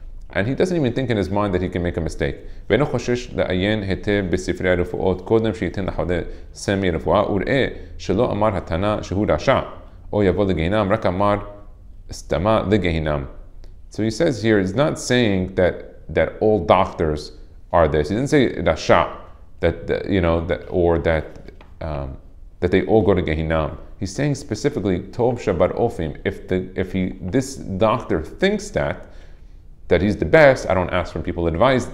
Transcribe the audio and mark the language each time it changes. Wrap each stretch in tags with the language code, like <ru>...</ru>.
<en>And he doesn't even think in his mind that he can make a mistake.</en> <he>ואינו חושש לעיין היטב בספרי הרפואות קודם שייתן לחולה סמי רפואה וראה שלא אמר התנא שהוא רשע או יבוא לגיהינם רק אמר סתמה לגיהינם.</he> <en>So he says here, he's not saying that all doctors are this. He didn't say rasha, that they all go to Gehinam. He's saying specifically Tov SheBaRofim. This doctor thinks that he's the best, I don't ask for people advice.</en>